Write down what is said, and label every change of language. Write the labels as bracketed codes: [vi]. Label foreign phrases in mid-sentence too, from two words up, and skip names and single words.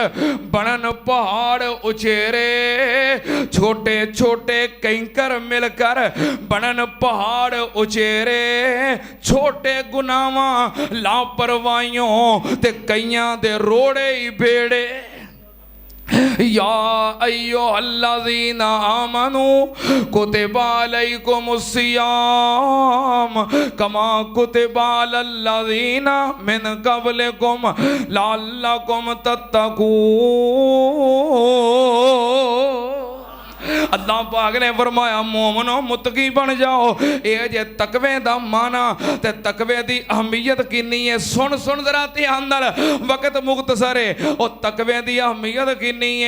[pa] بنن پہاڑ اچیرے، چھوٹے چھوٹے کنکر مل کر بنن پہاڑ اچیرے، چھوٹے گناہاں لاپرواہیاں تے کئیاں دے روڑے ہی بیڑے, [ar] يا أيها الذين آمنوا كتب عليكم الصيام كما كتب على الذين من قبلكم لعلكم تتقون. [pa] اللہ پاک نے فرمایا مومنو متقی بن جاؤ. ایہ جے تقوے دا معنی تے تقوے دی اہمیت کنی ہے، سن سن ذرا دھیان نال، وقت مختصر ہے. اور تقوے دی اہمیت کنی ہے.